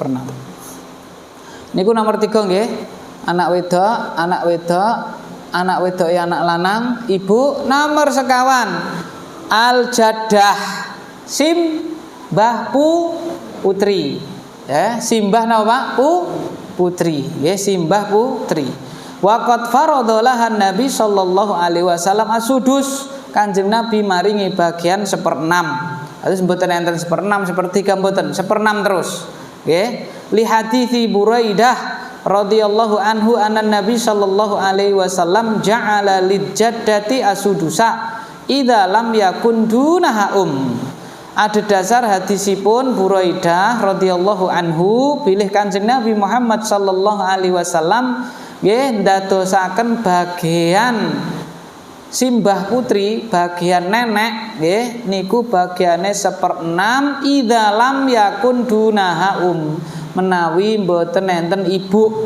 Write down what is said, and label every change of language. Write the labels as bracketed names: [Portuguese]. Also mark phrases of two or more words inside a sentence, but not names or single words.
[Javanese] 1/6 niku nomor 3 nggih anak wedok ya anak lanang ibu nomor sekawan [Arabic] الجدة [Javanese] simbah putri ya simbah napa Pak putri ya simbah putri [Arabic] وقد فرض له النبي صلى الله عليه وسلم السدس [Javanese] Kanjeng Nabi maringi bagian 1/6 terus mboten enten 1/6 [Arabic] 1/3 [Javanese] mboten 1/6 terus nggih [Arabic] لحديث بريدة رضي الله عنه أن النبي صلى الله عليه وسلم جعل للجدة السدس إذا لم يكن دونها [Javanese] ada dasar hadisipun Buraidah [Arabic] رضي الله عنه [Javanese] bilih Kanjeng Nabi Muhammad [Arabic] صلى الله عليه وسلم [Javanese] nggih ndadosaken bagian simbah putri bagian nenek nggih niku bagiane 1/6 [Arabic] إذا لم يكن دونها [Javanese] menawi mboten enten ibu.